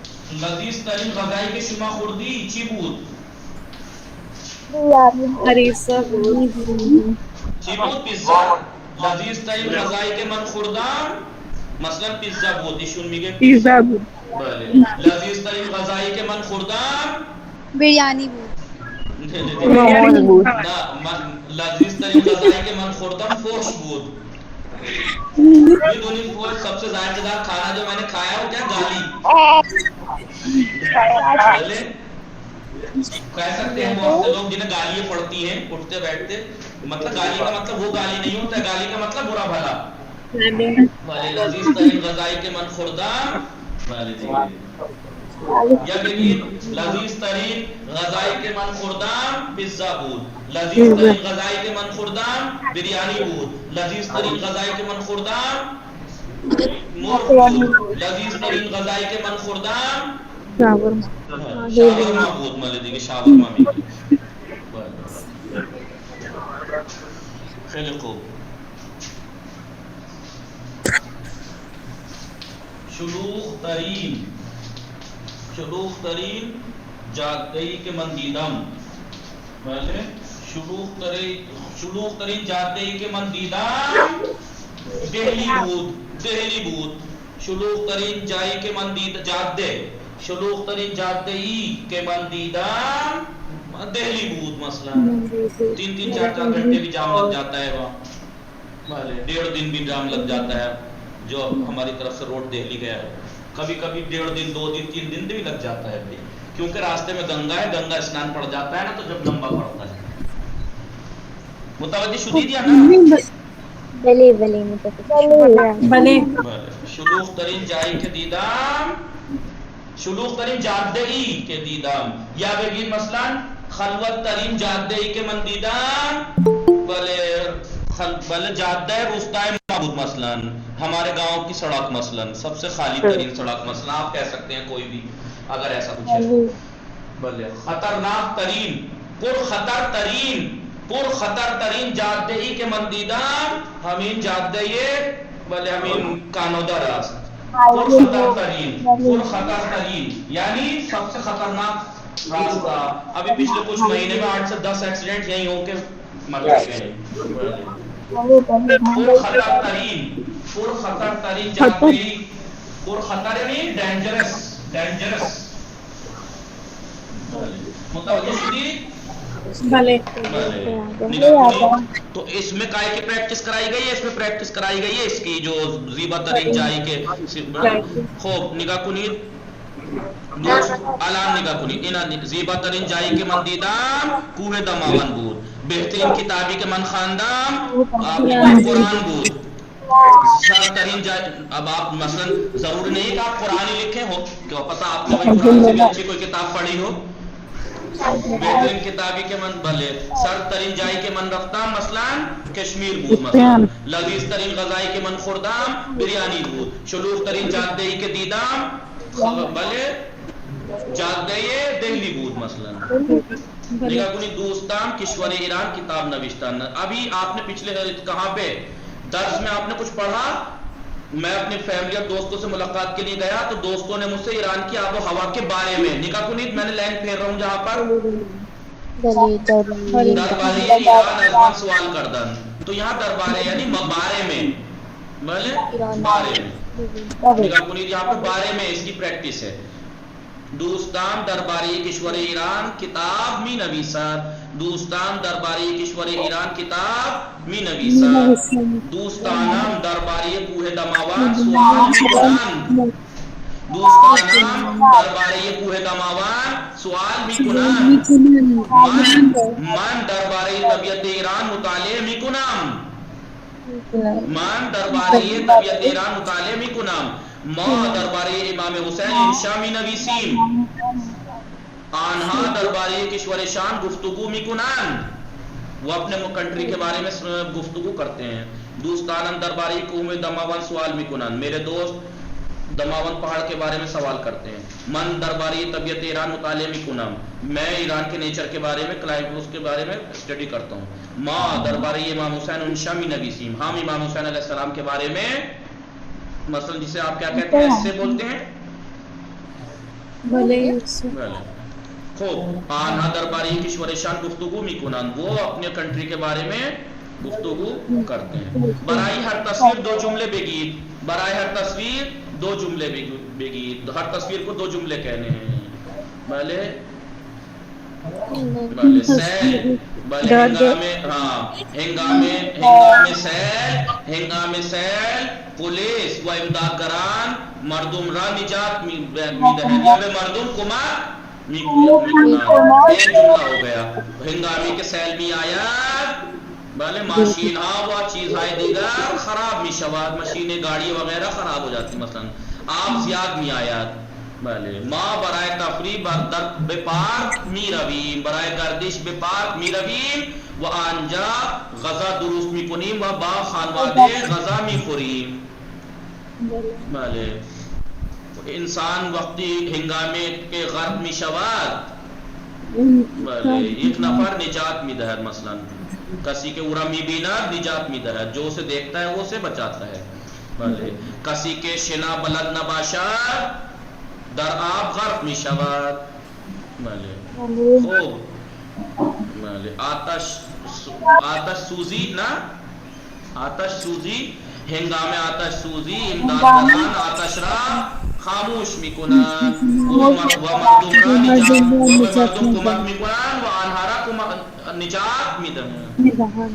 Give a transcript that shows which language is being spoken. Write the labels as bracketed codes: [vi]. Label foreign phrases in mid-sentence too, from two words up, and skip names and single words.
[fa] لذیذ ترین غذائی کے شما خوردی چی بود؟ ہریسہ بود. چی بود؟ پیزا. لذیذ ترین غذائی کے من خوردم مثلا پیزا بود. ایشون میگه پیزا بود. بله. لذیذ ترین غذایی که من خوردم بریانی بود. موموز بود. نه من لذیذ ترین غذایی که من خوردم فوش بود. میدونید فوش [ur] سب سے ذائقہ دار کھانا جو میں نے کھایا وہ کیا؟ گالی. کہہ سکتے ہیں بہت سے لوگ جنہیں گالیاں پڑتی ہیں اٹھتے بیٹھتے، مطلب گالی کا مطلب وہ گالی نہیں ہوتا، گالی کا مطلب برا بھلا. [fa] لذیذ ترین غذائی کے من خوردم یا بگید لذیذ ترین غذائی کے من خوردم پیزا بود. لذیذ ترین غذائی کے من خوردم بریانی بود. لذیذ ترین غذائی کے من خوردم مرغ بود. لذیذ ترین غذائی کے من خوردم شاورما بود. مالے دیگه شاورما میگه. خیلی خوب. شلوغ ترین جاده‌ای که من دیدم. بله شلوغ ترین جاده‌ای که من دیدم دہلی بود. شلوغ ترین جایی که من دیدم شلوغ ترین جاده‌ای که من دیدم دہلی بود. [ur] مثلا 3-4 گھنٹے بھی جام لگ جاتا ہے وہاں. بله 1.5 دن بھی جام لگ جاتا ہے جو ہماری طرف سے روڈ دہلی گیا ہے. کبھی 1.5 دن 2 دن 3 دن بھی لگ جاتا ہے بھائی، کیونکہ راستے میں گنگا ہے، گنگا اسنان پڑ جاتا ہے نا تو جب لمبا پڑتا ہے. [fa] متوجہ شدید یا نا؟ بلے شلوغ ترین جائی کے دیدم شلوغ ترین جاده‌ای کے دیدم یا بگید مثلا خلوت ترین جاده‌ای کے من دیدم. بلے جادہ روستائے معبود [ur] مثلا ہمارے گاؤں کی سڑک مثلا سب سے خالی ترین سڑک مثلا آپ کہہ سکتے ہیں کوئی بھی اگر ایسا کچھ ہے. [fa] بلے خطرناک ترین پرخطر ترین جاده‌ای کے من دیدم ہمین جادہ بلے ہمین کانودا راست. پرخطر ترین [ur] یعنی سب سے خطرناک راستہ. ابھی پچھلے کچھ مہینے میں 8 سے 10 ایکسیڈنٹ یہیں ہو کے مر گئے ہیں. [fa] پرخطر ترین جاده‌ای پرخطر یعنی ڈینجرس. متوجہ شدید؟ [ur] تو اس میں کائے کی پریکٹس کرائی گئی ہے، اس میں پریکٹس کرائی گئی ہے اس کی جو [fa] زیبا ترین جائی کے خوب نگاہ کنید الان نگاہ کنید. زیبا ترین جائی کے من دیدم کوہ دماوند بود. بہترین کتابی کے من خواندم قرآن بود. سر ترین جائی [ur] اب آپ مثلا ضروری نہیں کہ آپ قرآن ہی لکھیں ہو، کیوں پتہ آپ نے قرآن سے بھی اچھی کوئی کتاب پڑھی ہو. [fa] بہترین کتابی کے من بھلے سر ترین جائی کے من رفتم مثلا کشمیر بود. مثلا لذیذ ترین غذائی کے من خوردم بریانی بود. شلوغ ترین جاده‌ای کے دیدم بھلے جادہ دہلی بود. مثلا نگاہ کنید دوستان کشور ایران کتاب نوشتن. [ur] ابھی آپ نے پچھلے کہاں پہ درس میں آپ نے کچھ پڑھا، میں اپنی فیملی اور دوستوں سے ملاقات کے لیے گیا تو دوستوں نے مجھ سے ایران کی آب و ہوا کے بارے میں [fa] نگاہ کنید [ur] میں نے لائن پھیر رہا ہوں جہاں پر [fa] دربارے ایران ازمن سوال کردن. [ur] تو یہاں دربارے یعنی بارے میں بھلے بارے میں [fa] نگاہ کنید [ur] یہاں پر بارے میں اس کی پریکٹس ہے. [fa] دوستان درباری کشور ایران کتاب می نویسد. دوستان درباری کشور ایران کتاب می نویسد. دوستانم درباری کوه دماوند سوال می کنند. دوستانم درباری کوه دماوند سوال می کنند. من درباری طبیعت ایران مطالعه می کنم. ما درباره امام حسین انشا می نویسیم. آنها درباره کشور شان گفتگو می کنند. [ur] وہ اپنے کنٹری کے بارے میں گفتگو کرتے ہیں. [fa] دوستانم درباره کوه دماوند سوال می کنند. [ur] میرے دوست دماوند پہاڑ کے بارے میں سوال کرتے ہیں. [fa] من درباره طبیعت ایران مطالعه می کنم. [ur] میں ایران کے نیچر کے بارے میں اس کے بارے میں اسٹڈی کرتا ہوں. [fa] ما درباره امام حسین انشا می نویسیم. [ur] ہم امام حسین [ar] علیہ السلام [ur] کے بارے میں مثلا جسے آپ کیا کہتے ہیں ایسے بولتے ہیں [fa] بله یوسف بله. خب آنها درباره کشورشان گفتگو میکنند، [ur] وہ اپنے کنٹری کے بارے میں گفتگو کرتے ہیں. [fa] برای ہر تصویر دو جملے بگید، برای ہر تصویر دو جملے بگید، [ur] ہر تصویر کو دو جملے کہنے ہیں. [fa] بھلے بھلے سیل، بھلے ہنگامے، ہاں ہنگامے سیل پولیس و امدادگران مردم را نجات میدهند، یا به مردم کمک میکنند. [ur] ایک جملہ ہو گیا. [fa] ہنگامی کے سیل می آید، بله ماشین ها و چیزهای دیگر خراب می شود، ماشین [ur] گاڑی وغیرہ خراب ہو جاتی، [fa] مثلا آب زیاد می آید. بله ما برای تفریح به پارک می رویم، برای گردش به پارک می رویم و آنجا غذا درست می کنیم و با خانواده غذا می خوریم. بله انسان وقتی هنگامه که غرق می شود، بله یک نفر نجات می دهد، مثلا کسی که او را می بیند نجات می دهد، [ur] جو اسے دیکھتا ہے وہ اسے بچاتا ہے. [fa] بله کسی که شنا بلد نباشد در آب غرق می شود. بله خوب. بله آتش سوزی، نه آتش سوزی، هنگام آتش سوزی امدادگران آتش را خاموش می کنند و مردم را کمک می کنند و آنها را نجات می دهند.